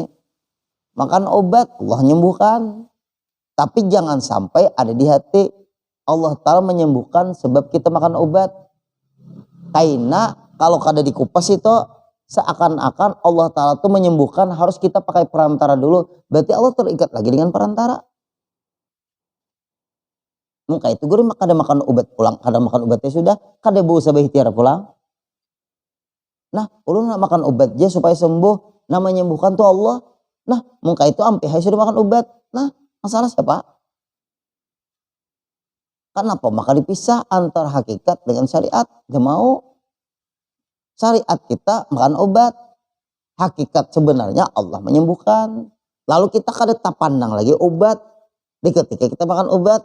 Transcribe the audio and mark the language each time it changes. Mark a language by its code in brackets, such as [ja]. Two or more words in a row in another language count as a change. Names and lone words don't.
[id] Makan obat, Allah menyembuhkan. Tapi jangan sampai ada di hati. Allah Ta'ala menyembuhkan sebab kita makan obat. Karena kalau kada dikupas itu seakan-akan Allah Ta'ala itu menyembuhkan harus kita pakai perantara dulu. Berarti Allah terikat lagi dengan perantara. [bjn] Maka itu guru kada makan obat pulang. Kada makan obatnya sudah. Kada berusaha berikhtiar pulang. Nah ulun nak makan obat aja supaya sembuh. [id] Nah menyembuhkan tuh Allah. Nah maka itu ampe sudah makan obat. Nah masalah siapa? Kenapa? Maka dipisah antara hakikat dengan syariat. Gak mau. Syariat kita makan obat. Hakikat sebenarnya Allah menyembuhkan. [bjn] Lalu kita kada tak pandang lagi obat. Di ketika kita makan obat.